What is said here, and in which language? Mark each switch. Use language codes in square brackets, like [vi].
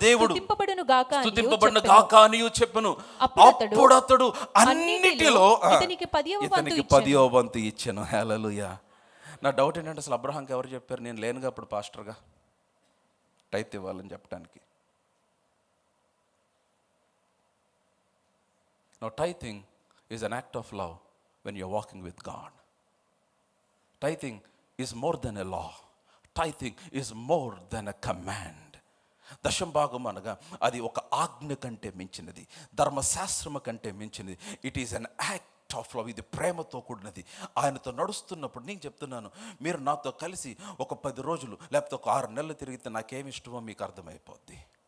[te] దేవుడు స్తుతింపబడును గాక అనియు చెప్పును. అప్పుడు అతడు అన్నిటిలో ఇతనికి 10వ వంతు ఇచ్చెను. హల్లెలూయా. నా డౌట్ ఏంటంటే అసలు అబ్రహాంకి ఎవరు చెప్పారు నేను లేనుగా అప్పుడు పాస్టర్గా టైత్ ఇవ్వాలని చెప్పడానికి? [en] Now tithing is an act of love when you're walking with God. Tithing is more than a law. Tithing is more than a command. [te] దశంభాగం అనగా అది ఒక ఆజ్ఞ కంటే మించినది, ధర్మశాస్త్రము కంటే మించినది. [en] It is an act of love. [te] ఇది ప్రేమతో కూడినది. ఆయనతో నడుస్తున్నప్పుడు నేను చెప్తున్నాను, మీరు నాతో కలిసి ఒక 10 రోజులు లేకపోతే ఒక 6 నెలలు తిరిగితే నాకేమి ఇష్టమో మీకు అర్థమైపోద్ది.